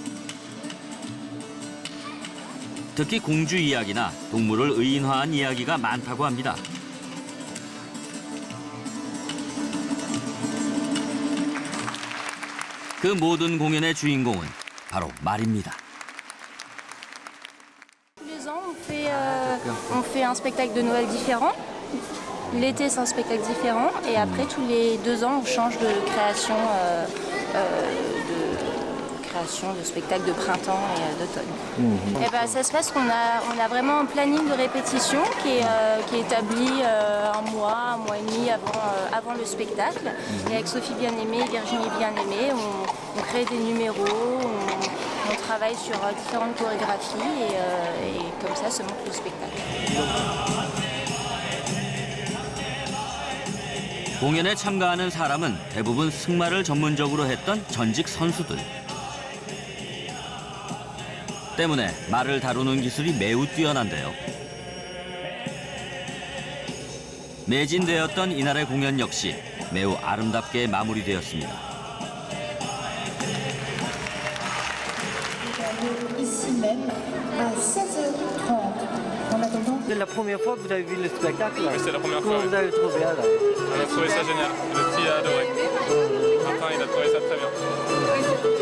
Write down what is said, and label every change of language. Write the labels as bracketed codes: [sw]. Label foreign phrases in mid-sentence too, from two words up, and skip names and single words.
[ko] 특히 공주 이야기나 동물을 의인화한 이야기가 많다고 합니다. 그 모든 공연의 주인공은 바로 말입니다. [fr] Tous les ans, on fait un spectacle de Noël différent. L'été, c'est un spectacle différent. Et après, tous les 2 ans, on change de création, de spectacle de printemps et d'automne. Et ben, ça se passe qu'on a vraiment un planning de répétition qui est établi un mois et demi avant le spectacle. Et avec Sophie Bien-Aimée et Virginie Bien-Aimée, on crée des numéros, on travaille sur différentes chorégraphies et comme ça se monte le spectacle. [ko] 공연에 참가하는 사람은 대부분 승마를 전문적으로 했던 전직 선수들. 때문에 말을 다루는 기술이 매우 뛰어난데요. 매진되었던 이날의 공연 역시 매우 아름답게 마무리되었습니다. [fr] Ici même à 16h30. C'est la première fois que vous avez vu le spectacle? Oui, c'est la première fois. Comment vous avez trouvé alors? On a trouvé ça génial. Le petit a adoré. Martin, il a trouvé ça très bien.